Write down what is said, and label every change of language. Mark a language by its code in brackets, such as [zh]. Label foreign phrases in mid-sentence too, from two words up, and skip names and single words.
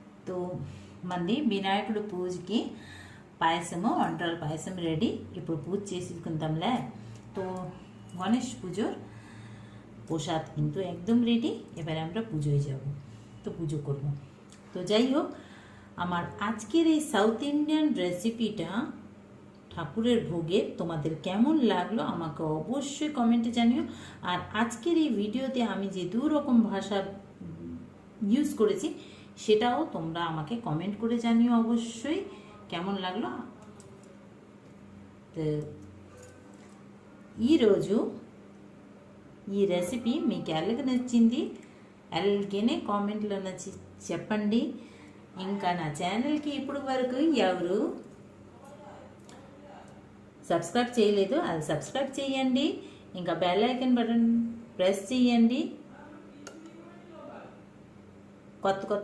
[te] तो మంది వినాయకుడు పూజకి పాయసము ఒంటరి పాయసం రెడీ ఇప్పుడు పూజ చేసుకుందాంలే [bn] তো গণেশ পুজোর প্রসাদ কিন্তু একদম রেডি এবারে আমরা পুজোয় যাব তো পুজো করব তো যাই হোক আমার আজকের এই [en] South Indian [bn] রেসিপিটা ঠাকুরের ভোগে তোমাদের কেমন লাগলো আমাকে অবশ্যই কমেন্টে জানিও আর আজকের এই ভিডিওতে আমি যে দু রকম ভাষা ইউজ করেছি সেটাও তোমরা আমাকে কমেন্ট করে জানিও অবশ্যই কেমন লাগলো [te] তো ఈరోజు ఈ రెసిపీ మీకు ఎలాగ నచ్చింది అలాగనే కామెంట్లో నచ్చి చెప్పండి ఇంకా నా ఛానల్కి ఇప్పుడు వరకు ఎవరు సబ్స్క్రైబ్ చేయలేదు అది సబ్స్క్రైబ్ చేయండి ఇంకా [en] bell icon button [te] ప్రెస్ చేయండి కొత్త కొత్త